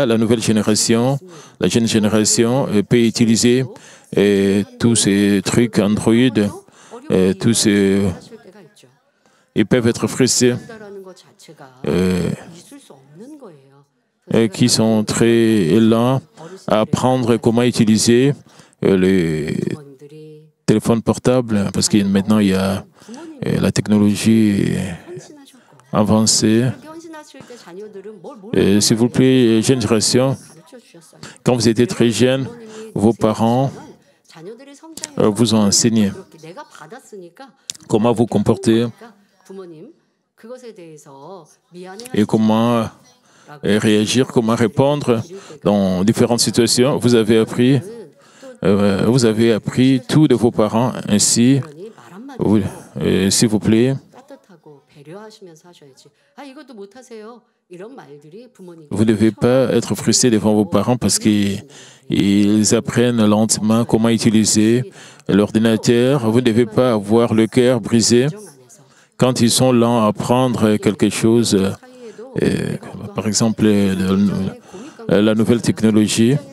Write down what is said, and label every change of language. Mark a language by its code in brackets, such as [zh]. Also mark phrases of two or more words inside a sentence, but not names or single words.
[fr] La nouvelle génération, la jeune génération peut utiliser tous ces trucs Android, tous ces... Ils peuvent être frustrés, [ko] 다라는 것 자체가 있을 수 없는 거예요. [fr] qui sont très lents à apprendre comment utiliser les [ko] 부모님들이 [fr] téléphones portables, parce que maintenant il y a la technologie [ko] 헌신하셨고 [fr] avancée. [ko] 그렇게 헌신하실 때 자녀들은 뭘 [fr] S'il vous plaît, jeune génération, [ko] 가르쳐 주셨어요. [fr] quand vous étiez très jeune, vos parents [ko] 자녀들이 성장해서 [fr] vous ont enseigné [ko] 그렇게 내가 받았으니까 [fr] comment vous comporter [ko] 부모님 그것에 대해서 미안해 [fr] et comment réagir, comment répondre dans différentes situations. Vous avez appris tout de vos parents. Ainsi, s'il vous plaît, [ko] 따뜻하고 배려하시면서 하셔야지. 아 이것도 못 하세요. 이런 말들이 부모님 [fr] vous ne devez pas être frustré devant vos parents parce qu'ils apprennent lentement comment utiliser l'ordinateur. Vous ne devez pas avoir le cœur brisé quand ils sont lents à apprendre quelque chose, par exemple la nouvelle technologie.